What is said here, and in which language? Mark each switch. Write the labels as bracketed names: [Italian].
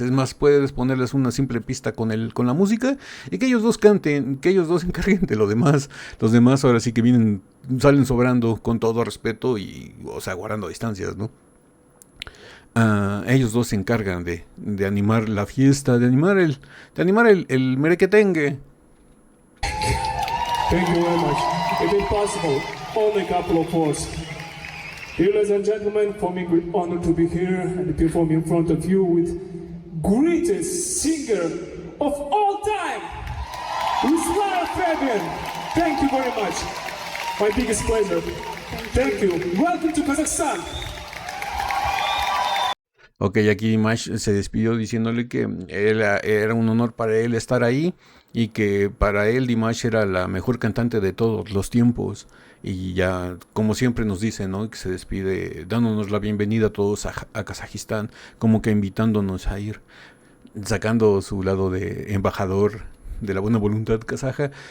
[Spanish] Es más, puedes ponerles una simple pista con la música y que ellos dos canten, que ellos dos se encarguen de lo demás. Los demás ahora sí que salen sobrando con todo respeto y, o sea, guardando distancias, ¿no? Ellos dos se encargan de animar la fiesta, de animar el merequetengue. [English] Thank you very much. If it's possible, only a couple of words. Dear ladies and gentlemen, for me great honor to be here and perform in front of you with greatest singer of all time, Lara Fabian. Thank you very much. My biggest pleasure. Thank you. Welcome to Kazakhstan. [Spanish] Ok, aquí Dimash se despidió diciéndole que era un honor para él estar ahí y que para él Dimash era la mejor cantante de todos los tiempos. Y ya, como siempre nos dice, ¿no? Que se despide dándonos la bienvenida a todos a Kazajistán, como que invitándonos a ir, sacando su lado de embajador de la buena voluntad kazaja.